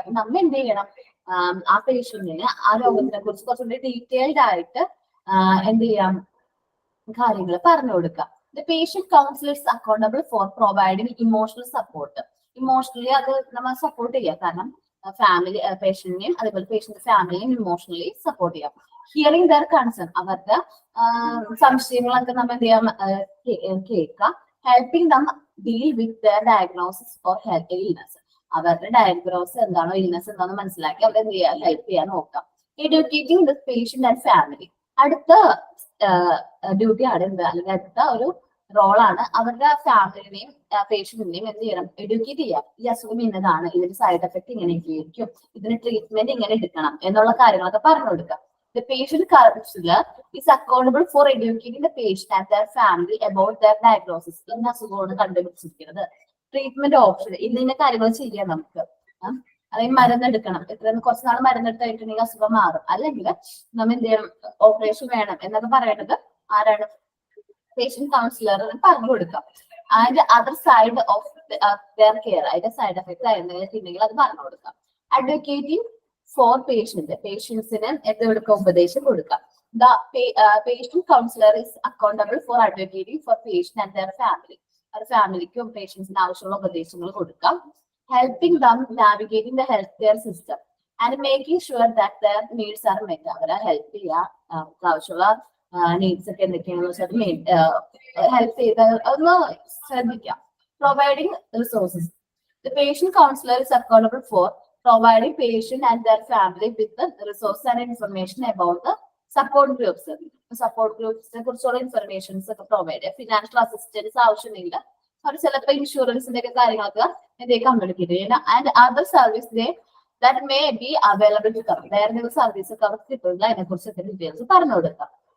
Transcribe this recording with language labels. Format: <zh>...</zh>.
<ml>അപ്പൊ നമ്മ എന്ത് ചെയ്യണം, ആ പേഷ്യന്റിന് ആ രോഗത്തിനെ കുറിച്ച് കുറച്ചുകൂടി ഡീറ്റെയിൽഡ് ആയിട്ട് എന്ത് ചെയ്യാം, കാര്യങ്ങൾ പറഞ്ഞു കൊടുക്കാം.</ml> <en>The patient counselor is accountable for providing emotional support.</en> <ml>Emotionally അത് നമ്മൾ സപ്പോർട്ട് ചെയ്യാം. കാരണം ഫാമിലി പേഷ്യന്റിനെയും അതേപോലെ പേഷ്യന്റ് ഫാമിലിയും ഇമോഷണലി സപ്പോർട്ട് ചെയ്യാം.</ml> <en>hearing their concern,</en> <ml>അവരുടെ സംശയങ്ങളൊക്കെ നമ്മൾ എന്ത് ചെയ്യാം, കേൾക്കാം.</ml> <en>helping them deal with their diagnosis or illness,</en> <ml>അവരുടെ ഡയഗ്നോസ് എന്താണോ ഇൽനെസ് എന്താണോ മനസ്സിലാക്കി അവരെ എന്ത് ചെയ്യാൻ ഹെൽപ്പ് ചെയ്യാൻ നോക്കാം.</ml> <en>educating the patient and family,</en> <ml>അടുത്ത ഡ്യൂട്ടി ആണ് എന്ത്, അല്ലെങ്കിൽ അടുത്ത ഒരു റോളാണ് അവരുടെ ഫാമിലിനെയും പേഷ്യന്റിനെയും എന്ത് ചെയ്യണം, എഡ്യൂക്കേറ്റ് ചെയ്യാം. ഈ അസുഖം ഇന്നതാണ്, ഇതിന്റെ സൈഡ് എഫക്ട് ഇങ്ങനെയൊക്കെ ആയിരിക്കും, ഇതിന് ട്രീറ്റ്മെന്റ് ഇങ്ങനെ എടുക്കണം എന്നുള്ള കാര്യങ്ങളൊക്കെ പറഞ്ഞു കൊടുക്കാം.</ml> <en>The patient counselor is accountable for educating the patient and their family about their diagnosis.</en> <ml>ഇന്ന അസുഖമാണ് കണ്ടുപിടിച്ചിരിക്കുന്നത്, ട്രീറ്റ്മെന്റ് ഓപ്ഷൻ, ഇന്ന കാര്യങ്ങൾ ചെയ്യാം നമുക്ക്. അല്ലെങ്കിൽ മരുന്നെടുക്കണം, കുറച്ച് നാൾ മരുന്നെടുത്തായിട്ടുണ്ടെങ്കിൽ അസുഖം മാറും, അല്ലെങ്കിൽ നമ്മൾ എന്ത് ചെയ്യണം, ഓപ്പറേഷൻ വേണം എന്നൊക്കെ പറയേണ്ടത് ആരാണ്, പേഷ്യന്റ് കൗൺസിലർ പറഞ്ഞു കൊടുക്കാം. അതിന്റെ</ml> <en>other side of their care,</en> <ml>അതിന്റെ സൈഡ് എഫക്ട് ആയിരുന്നെങ്കിൽ അത് പറഞ്ഞു കൊടുക്കാം.</ml> <en>advocating for</en> <ml>പേഷ്യൻസിന് എന്ത് കൊടുക്കുക, ഉപദേശം കൊടുക്കാം.</ml> <en>the patient counsellor is accountable for advocating for patient and their family,</en> <ml>അവരുടെ ഫാമിലിക്കും പേഷ്യൻസിന് ആവശ്യമുള്ള ഉപദേശങ്ങൾ കൊടുക്കാം.</ml> <en>helping them navigating the health care system and making sure that their needs are met,</en> <ml>അവരെ ഹെൽപ്പ് ചെയ്യുക, ആവശ്യമുള്ള നീഡ്സ് ഒക്കെ എന്തൊക്കെയാണെന്ന് വെച്ചാൽ ഹെൽപ്പ് ചെയ്ത് ഒന്ന് ശ്രദ്ധിക്കാം.</ml> <en>Providing resources, the patient counsellor is accountable for providing patient and their family with the resources and information about the support groups.</en> <ml>Support groups കുറിച്ചുള്ള ഇൻഫർമേഷൻസ് ഒക്കെ പ്രൊവൈഡ് ചെയ്യാം. ഫിനാൻഷ്യൽ അസിസ്റ്റൻസ് ആവശ്യമില്ല, അവർ ചിലപ്പോൾ ഇൻഷുറൻസിന്റെ ഒക്കെ കാര്യങ്ങളൊക്കെ കമ്മ്യൂണിക്കേറ്റ് ചെയ്യാം.</ml> <en>and other service that may be available to cover,</en> <ml>വേറെ എന്തെങ്കിലും സർവീസ് ഒക്കെ അവർക്ക് കിട്ടുന്നില്ല, അതിനെ കുറിച്ചൊക്കെ ഡീറ്റെയിൽസ് പറഞ്ഞു കൊടുക്കാം.</ml>